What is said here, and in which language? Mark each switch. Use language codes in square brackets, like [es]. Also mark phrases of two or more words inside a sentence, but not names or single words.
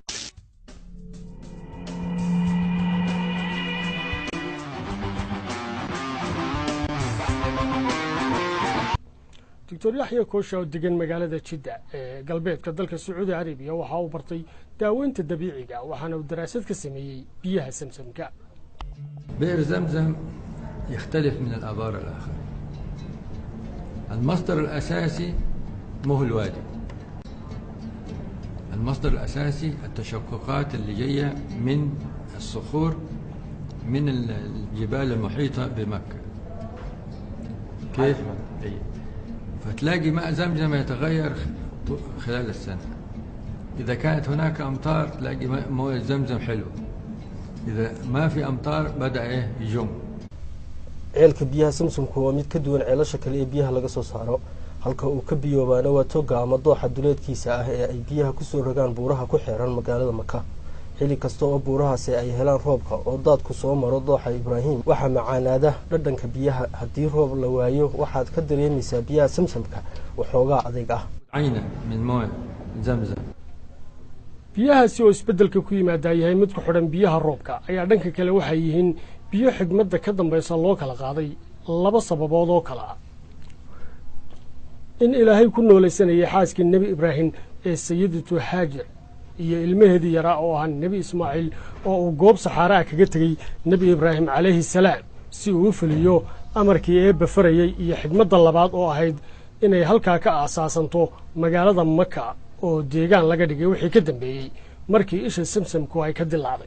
[so] Dr. Yaxya Koosha oo degan magaalada Jidda ee galbeedka dalka Sacuudi Carabiya waxa uu bartay daaweynta dabiiciga waxaana uu daraasad ka sameeyay biyaha samsamka. [ar] بئر زمزم يختلف من الآبار الآخر. المصدر الأساسي مو الوادي. المصدر الأساسي التشققات اللي جاية من الصخور من الجبال المحيطة بمكة. كيف؟ فتلاقي ماء زمزم يتغير خلال السنة. إذا كانت هناك أمطار تلاقي مويه زمزم حلو. إذا ما في أمطار بدأ يجم. [so] ceelka biyaha samsamku waa mid ka duwan ceelasha kale ee biyaha laga soo saaro halka uu ka biyoobaana waa toga ama dooxa duleedkiisa ah ee ay biyaha ku soo rogaan buuraha ku xeeran magaalada Maka. xilli kasta oo buurahaasi ay helaan roobka oo daadku soo maro dooxa Ibraahim waxa macaanaada dhadhanka biyaha haddii roob la waayo waxaad ka dareemaysaa biyaha samsamka waxoogaa adeeg ah. [ar] عينة من مويه زمزم. [so] biyahaasi oo isbedelka ku yimaada yahay mid ku xidhan biyaha roobka ayaa dhanka kale waxay yihiin biyo xigmadda ka dambaysa loo kala qaaday laba sababood oo kala ah. in ilaahay ku noolaysanayay xaaskii Nabi Ibraahim ee Sayyidatu Haajar iyo ilmaheedii yaraa oo ah Nabi Ismaaciil oo uu goob saxaara kaga tagay Nabi Ibraahim [ar] عليه السلام [so] si uu u fuliyo amarkii Eebba farayay iyo xigmadda labaad oo ahayd inay halkaa ka aasaasanto magaalada Maka oo deegaan laga dhigay wixii ka dambeeyay markii isha samsamku ay ka dilaacday.